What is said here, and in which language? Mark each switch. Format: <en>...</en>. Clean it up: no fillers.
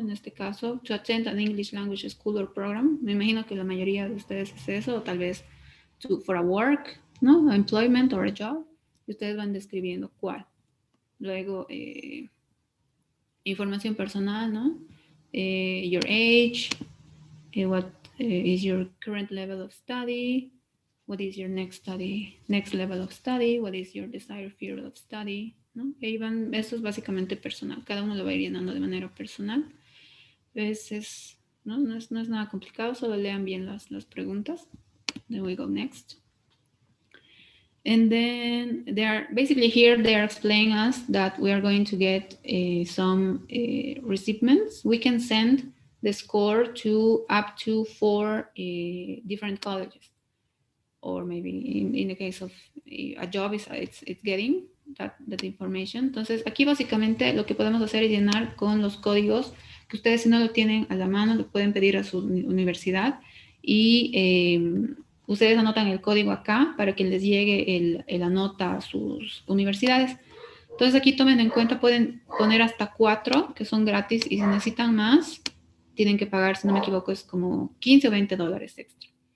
<es>En este caso,</es> <en>to attend an English language school or program.</en> <es>Me imagino que la mayoría de ustedes es eso, o tal vez</es> <en>for a work,</en> <es>¿no?</es> <en>A employment or a job.</en> <es>Y ustedes van describiendo cuál. Luego, información personal, ¿no?</es> <en>Your age, what is your current level of study, what is your next level of study, what is your desired field of study,</en> <es>¿no? Y ahí van, esto es básicamente personal, cada uno lo va a ir llenando de manera personal. Entonces, no es nada complicado, solo lean bien las preguntas.</es> <en>Then we go next. And then they are basically here, they are explaining us that we are going to get some recipients. We can send the score to up to 4 different colleges. Or maybe in the case of a job, it's getting that information.</en> <es>Entonces, aquí básicamente lo que podemos hacer es llenar con los códigos que ustedes, si no lo tienen a la mano, lo pueden pedir a su universidad y ustedes anotan el código acá para que les llegue la nota a sus universidades. Entonces, aquí tomen en cuenta, pueden poner hasta 4 que son gratis y si necesitan más, tienen que pagar, si no me equivoco, es como 15 o 20 dólares extra.</es>